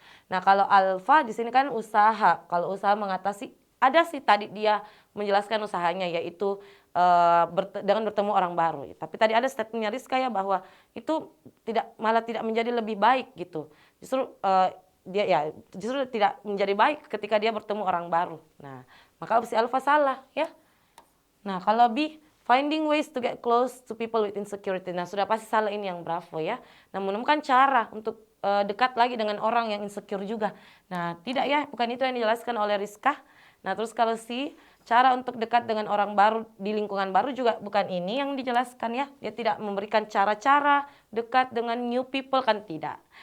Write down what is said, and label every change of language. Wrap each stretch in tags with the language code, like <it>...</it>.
<id>Nah, kalau alfa di sini kan usaha. Kalau usaha mengatasi, ada sih tadi dia menjelaskan usahanya yaitu dengan bertemu orang baru. Tapi tadi ada statementnya Rizka ya bahwa itu malah tidak menjadi lebih baik gitu. Justru justru tidak menjadi baik ketika dia bertemu orang baru. Nah, maka opsi alfa salah ya. Nah, kalau B,</id> <en>finding ways to get close to people with insecurity.</en> <id>Nah, sudah pasti salah ini yang bravo ya. Nah, menemukan cara untuk dekat lagi dengan orang yang insecure juga. Nah, tidak ya, bukan itu yang dijelaskan oleh Rizka. Nah, terus kalau C, cara untuk dekat dengan orang baru di lingkungan baru juga bukan ini yang dijelaskan ya. Dia tidak memberikan cara-cara dekat dengan</id> <en>new people,</en> <id>kan tidak.</id>